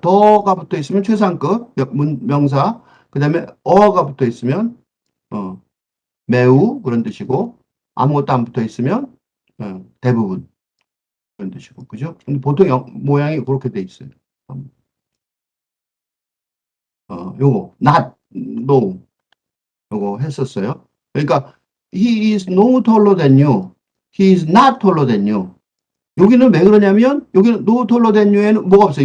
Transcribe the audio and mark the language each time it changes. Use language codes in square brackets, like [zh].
[ko] 더가 붙어 있으면 최상급 명사. 그 다음에 어가 붙어 있으면 매우 그런 뜻이고 아무것도 안 붙어 있으면 대부분 그런 뜻이고 그죠? 근데 보통 모양이 그렇게 돼 있어요. 요거 not, no 요거 했었어요. [en] 그러니까 he is no taller than you. he is not taller than you. [ko] 여기는 왜 그러냐면 여기는 [en] no taller than you [ko] 에는 뭐가 없어요.